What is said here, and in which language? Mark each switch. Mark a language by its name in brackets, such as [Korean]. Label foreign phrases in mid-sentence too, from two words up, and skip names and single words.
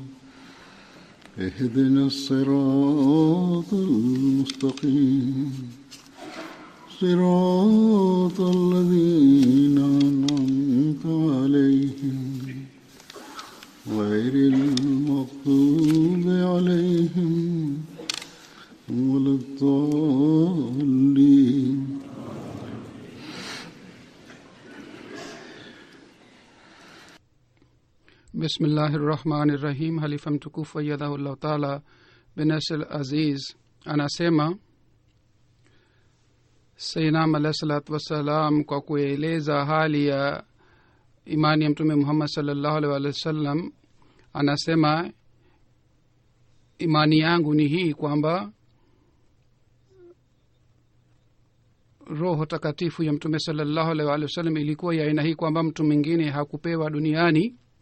[Arabic] اهدنا الصراط المستقيم صراط الذين أنعمت عليهم غير المغضوب عليهم ولا الضالين. بسم الله الرحمن الرحيم. [Swahili] Halifa mtukufu [Arabic] أيده الله تعالى بنصر عزيز [Swahili] anasema Sayyidina [Arabic] عليه الصلاة والسلام [Swahili] kwa kueleza hali ya imani ya mtume Muhammad [Arabic] صلى الله عليه وسلم [Swahili] anasema, imani yangu ni hii kwamba roho takatifu ya mtume [Arabic] صلى الله عليه وسلم [Swahili] ilikuwa ya aina hii kwamba mtu mwingine hakupewa duniani.